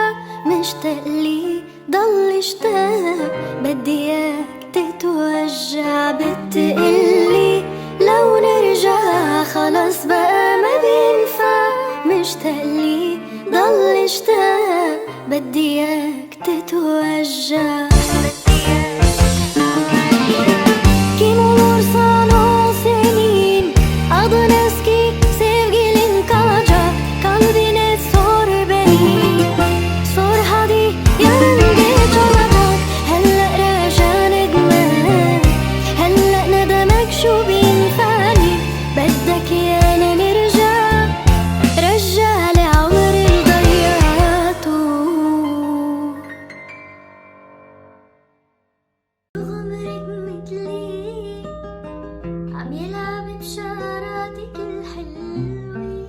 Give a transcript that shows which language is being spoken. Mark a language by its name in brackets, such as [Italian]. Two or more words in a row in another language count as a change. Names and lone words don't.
[Arabic] مشتاق لي ضل اشتاق، بدي اياك تتوجع. بتقلي لو نرجع خلاص بقى ما بينفع. مشتاق لي ضل اشتاق، بدي اياك تتوجع. [Turkish] Kim olursan ol senin adın eski, sevgilin kalacak. Kalbine sor beni, sor hadi yarın geç olacak. [Arabic] هلأ راجع ندمان، هلأ ندمك شو بينفعني. بدك يانا نرجع، رجع لي عمر اللي ضيعته. عمرك مثلي عم يلعب بشعراتك الحلوة.